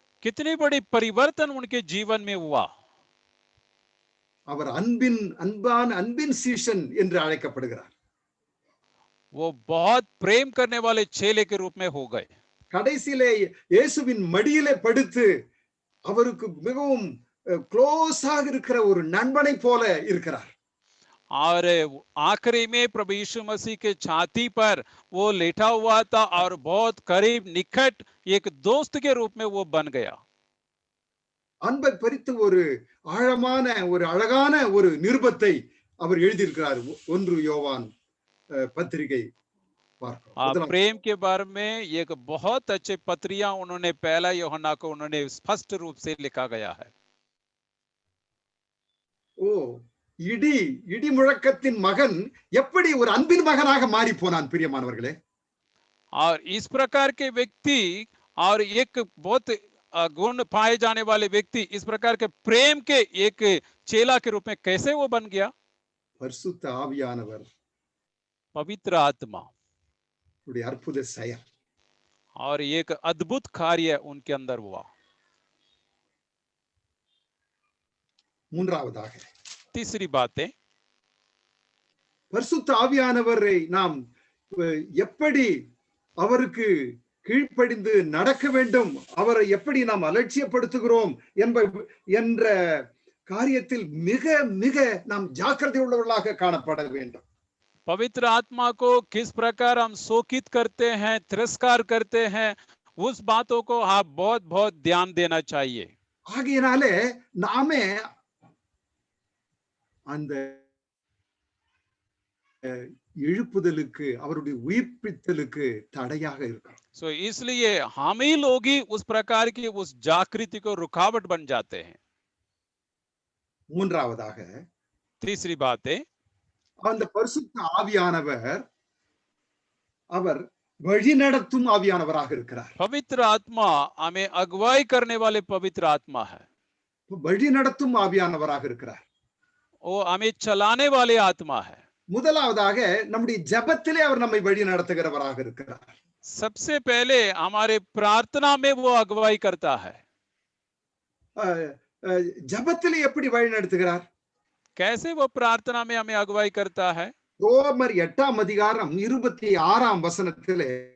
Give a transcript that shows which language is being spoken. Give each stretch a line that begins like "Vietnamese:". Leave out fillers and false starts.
Hindi: कितनी बड़ी परिवर्तन उनके जीवन में हुआ.
Tamil: அவர் அன்பின் சீஷன் என்று அழைக்கப்படுகிறார்.
Hindi: वो बहुत प्रेम करने वाले चेले के रूप में हो गए.
Tamil: கடைசியிலே இயேசுவின் மடியிலே படுத்து அவருக்கு மிகவும் க்ளோஸாக இருக்கிற ஒரு நண்பனை போல இருக்கிறார்.
Hindi: और आखिरी में प्रभु यीशु मसीह के छाती पर वो लेटा हुआ था और बहुत करीब निकट एक दोस्त के रूप में वो बन गया.
Tamil: அன்பை குறித்து ஒரு ஆழமான ஒரு அழகான ஒரு நிருபத்தை அவர் எழுதியிருக்கிறார். 1 யோவான் பத்திரிகை பார்க்கிறோம்.
Hindi: प्रेम के बारे में एक बहुत अच्छे पत्रियां उन्होंने पहला यूहन्ना को उन्होंने स्पष्ट रूप से लिखा गया है.
Tamil: ஓ, இடி முழக்கத்தின் மகன் எப்படி ஒரு அன்பின் மகனாக மாறி போனான் பிரியமானவர்களே.
Hindi: और इस प्रकार के व्यक्ति और एक बहुत गुण पाए जाने वाले व्यक्ति इस प्रकार के प्रेम के एक चेला के रूप में कैसे वो बन गया?
Tamil: பரிசுத்த ஆவியானவர்,
Hindi: पवित्र आत्मा
Tamil: உடைய அற்புத செயல்
Hindi: और एक अद्भुत कार्य उनके अंदर हुआ.
Tamil: மூன்றாவதாக
Hindi: तीसरी बात है,
Tamil: பரிசுத்த ஆவியானவரை நாம் எப்படி அவருக்கு கீழ்ப்படிந்து நடக்க வேண்டும், அவரை எப்படி நாம் அலட்சியப்படுத்துகிறோம் என்ற காரியத்தில் மிக மிக நாம் ஜாக்கிரதை உள்ளவர்களாக காணப்பட வேண்டும்.
Hindi: पवित्र आत्मा को किस प्रकार हम शोकित करते हैं, तिरस्कार करते हैं, उस बातों को आप बहुत बहुत ध्यान देना चाहिए.
Tamil: ஆகையினாலே நாமே அந்த எழுப்புதலுக்கு, அவருடைய உயிர்ப்பித்தலுக்கு தடையாக இருக்கிறோம்.
Hindi: सो इसलिए हम ही लोग ही उस प्रकार की उस जागृति को रुकावट बन जाते हैं.
Tamil: மூன்றாவதாக
Hindi: तीसरी बात है,
Tamil: அந்த பரிசுத்த ஆவியானவர் அவர் வழிநடத்தும் ஆவியானவராக இருக்கிறார்.
Hindi: पवित्र आत्मा हमें अगुवाई करने वाले पवित्र आत्मा है.
Tamil: வழிநடத்தும் ஆவியானவராக இருக்கிறார்.
Hindi: वो हमें चलाने वाले आत्मा है.
Tamil: முதலாவதாக நம்முடைய ஜெபத்திலே அவர் நம்மை வழி நடத்துகிறவராக இருக்கிறார்.
Hindi: सबसे पहले हमारे प्रार्थना में वो अगुवाई करता है.
Tamil: ஜெபத்திலே எப்படி வழி நடத்துகிறார்?
Hindi: कैसे वो प्रार्थना में हमें अगुवाई करता है?
Tamil: ரோமர் 8ஆம் அதிகாரம் 26ஆம் வசனத்திலே